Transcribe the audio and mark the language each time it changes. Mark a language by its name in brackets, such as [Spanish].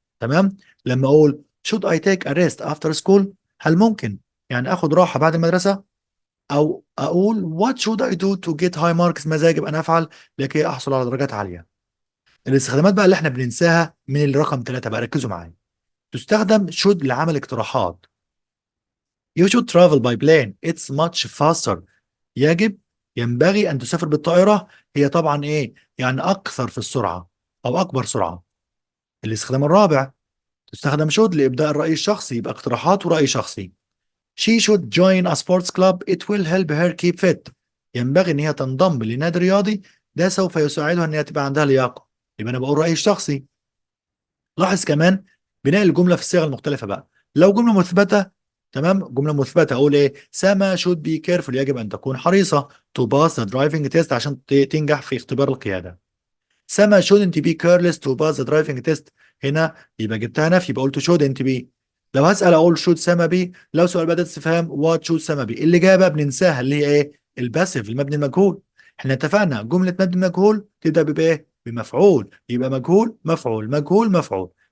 [Arabic] تمام، لما اقول [English] should I take a rest after school، [Arabic] هل ممكن يعني اخد راحة بعد المدرسة؟ او اقول [English] what should I do to get high marks، [Arabic] ماذا يجب ان افعل لكي احصل على درجات عالية؟ الاستخدامات بقى اللي احنا بننساها من الرقم 3 بقى، ركزوا معايا. تستخدم [English] should [Arabic] لعمل اقتراحات. [English] You should travel by plane. It's much faster. [Arabic] يجب ينبغي أن تسافر بالطائرة هي طبعا إيه؟ يعني أكثر في السرعة أو أكبر سرعة. الاستخدام الرابع تستخدم should لإبداء الرأي الشخصي، يبقى اقتراحات ورأي شخصي. [English] She should join a sports club. It will help her keep fit. [Arabic] ينبغي إن هي تنضم لنادي رياضي، ده سوف يساعدها إن هي تبقى عندها لياقة. يبقى أنا بقول رأيي الشخصي. لاحظ كمان بناء الجملة في الصيغ المختلفة بقى. لو جملة مثبتة، تمام، جملة مثبتة أقول إيه؟ سما [English] should be careful، [Arabic] يجب أن تكون حريصة [English] to pass the driving test، [Arabic] عشان تنجح في اختبار القيادة. [English] سما shouldn't be careless to pass the driving test. [Arabic] هنا يبقى جبتها نفي، يبقى قلت shouldn't be. لو هسأل أقول should سما be. لو سؤال بأداة استفهام [English] what should سما be. [Arabic] اللي جايه بقى بننساها، اللي هي إيه؟ الباسيف، المبني المجهول. إحنا اتفقنا جملة مبني مجهول تبدأ بإيه؟ بمفعول، يبقى مجهول مفعول مجهول مفعول.